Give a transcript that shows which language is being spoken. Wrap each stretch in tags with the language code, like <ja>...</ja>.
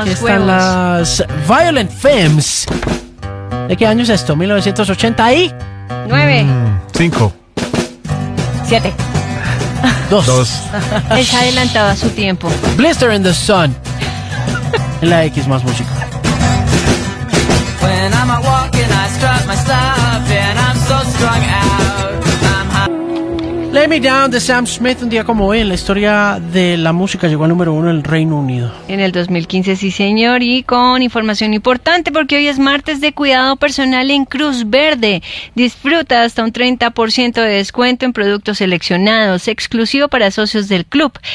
<es>Aquí están las Violent Femmes. ¿De qué año es esto? 1980 y... 9. 5. 7. 2. Es adelantado a su tiempo. Blister in the Sun. En la X más música.</es> <en>When I'm a walking, I strap myself and I'm so strung out. I'm high.</en> <es>Lay Me Down de Sam Smith. Un día como hoy, en la historia de la música, llegó al número 1 en el Reino Unido. En el 2015, sí, señor. Y con información importante, porque hoy es martes de cuidado personal en Cruz Verde. Disfruta hasta un 30% de descuento en productos seleccionados, exclusivo para socios del club.</es>